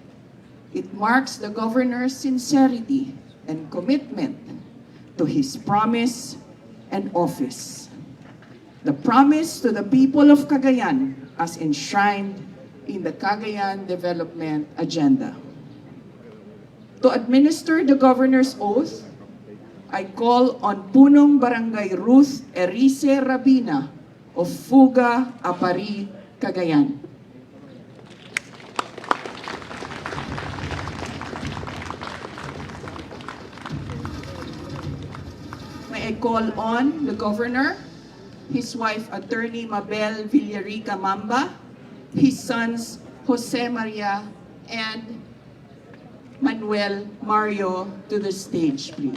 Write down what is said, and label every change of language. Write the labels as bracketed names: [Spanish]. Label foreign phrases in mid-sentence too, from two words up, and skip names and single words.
[English] It marks the governor's sincerity and commitment to his promise and office. The promise to the people of Cagayan as enshrined in the Cagayan Development Agenda. To administer the governor's oath, I call on Punong Barangay Ruth Erice Rabina of Fuga, Apari, Cagayan. May I call on the governor, his wife Attorney Mabel Villarica Mamba, his sons Jose Maria and Manuel Mario to the stage, please.